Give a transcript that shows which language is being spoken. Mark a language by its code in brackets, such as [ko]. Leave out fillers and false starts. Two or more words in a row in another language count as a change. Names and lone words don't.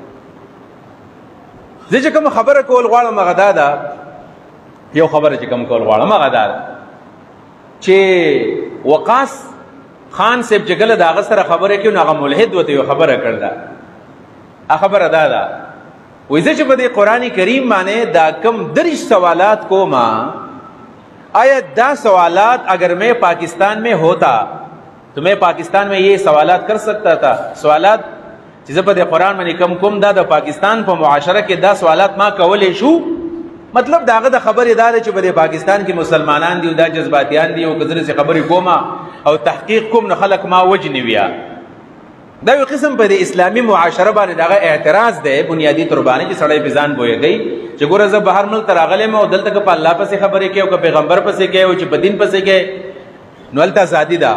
[ps] زه چې کوم خبره کول غواړم هغه دا ده، یو خبره چې کوم کول غواړم هغه دا ده چې وقاص خان صاحب چې کله د هغه سره خبره کوي نو هغه ملحد ورته یو خبره کړله. خبره دا ده وایي زه چې په دې قرآن کریم باندې دا کم 30 سوالات کوما آیا دا سوالات [ur] اگر میں پاکستان میں ہوتا تو میں پاکستان میں یہ سوالات کر سکتا تھا. [ps] سوالات چې زه په دې قرآن باندې کم کوم دا د پاکستان په معاشره کې دا سوالات ما کولی شو. مطلب داغه د خبرې دا ده چې په دې پاکستان کې مسلمانان دي او دا جذباتیان دي او که زه خبرې کوم او تحقیق کوم نو خلک ما وجني بیا. دا یو قسم په د اسلامي معاشره باندې دغه اعتراض دی بنیادی تور باندې چې سړی په ځان بویږي چې ګوره زه بهر ملک ته راغلی او دلته که په الله پسې خبرې کوي او که پیغمبر پسې کوي او چې په دین پسې کوي نو هلته ازادي ده.